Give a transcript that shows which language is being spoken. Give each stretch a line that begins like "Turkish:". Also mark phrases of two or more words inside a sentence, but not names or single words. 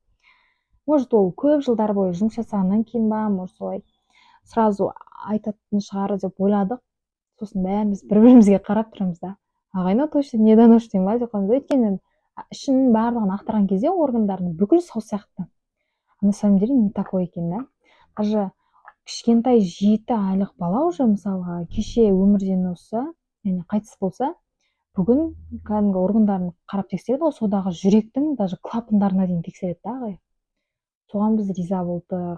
Kazakh: Может, ол көп жылдар бойы жұмыс жасағаннан кейін ба, может, солай сразу айтатын шығар деп ойладық. Сосын бәріміз бір-бірімізге қарап тұрамыз да. Ағайна
Russian: точно недоношенный
Kazakh: ма деп қоямыз. Өйткені ішінің барлығын ақтарған кезде органдардың бүкіл сау сияқты.
Russian: На самом деле не такой екен да.
Kazakh: Даже кішкентай 7 айлық бала уже мысалға кеше өмірден озса, яғни қайтыс болса, бүгін кәдімгі органдарын қарап тексереді ғой, содағы жүректің даже клапандарына дейін тексереді да ағай. Соған біз риза болдық.